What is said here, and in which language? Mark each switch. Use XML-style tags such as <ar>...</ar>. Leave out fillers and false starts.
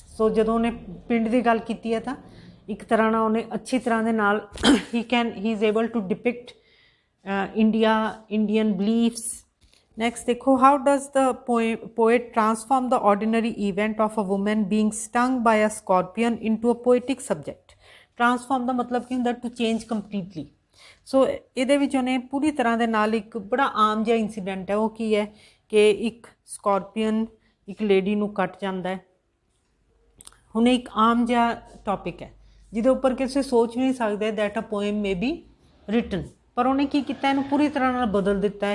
<pa>So ਜਦੋਂ ਉਹਨੇ ਪਿੰਡ ਦੀ ਗੱਲ ਕੀਤੀ ਹੈ ਤਾਂ ਇੱਕ ਤਰ੍ਹਾਂ ਨਾਲ ਉਹਨੇ ਅੱਛੀ ਤਰ੍ਹਾਂ ਦੇ ਨਾਲ</pa> <en>he is able to depict Indian beliefs. Next</en> <pa>ਦੇਖੋ,</pa> <en>how does the poet transform the ordinary event of a woman being stung by a scorpion into a poetic subject?</en> <pa>Transform ਦਾ ਮਤਲਬ ਕੀ ਹੁੰਦਾ,</pa> <en>to change completely.</en> <pa>ਸੋ ਇਹਦੇ ਵਿੱਚ ਉਹਨੇ ਪੂਰੀ ਤਰ੍ਹਾਂ ਦੇ ਨਾਲ ਇੱਕ ਬੜਾ ਆਮ ਜਿਹਾ ਇੰਸੀਡੈਂਟ ਹੈ, ਉਹ ਕੀ ਹੈ ਕਿ ਇੱਕ ਸਕੋਰਪੀਅਨ ਇੱਕ ਲੇਡੀ ਨੂੰ ਕੱਟ ਜਾਂਦਾ ਹੈ. ਹੁਣ ਇੱਕ ਆਮ ਜਿਹਾ ਟੌਪਿਕ ਹੈ ਜਿਹਦੇ ਉੱਪਰ ਕਿਸੇ ਸੋਚ ਵੀ ਨਹੀਂ ਸਕਦੇ</pa> <en>that a poem may be written,</en> <pa>ਪਰ ਉਹਨੇ ਕੀ ਕੀਤਾ, ਇਹਨੂੰ ਪੂਰੀ ਤਰ੍ਹਾਂ ਨਾਲ ਬਦਲ ਦਿੱਤਾ ਹੈ.</pa>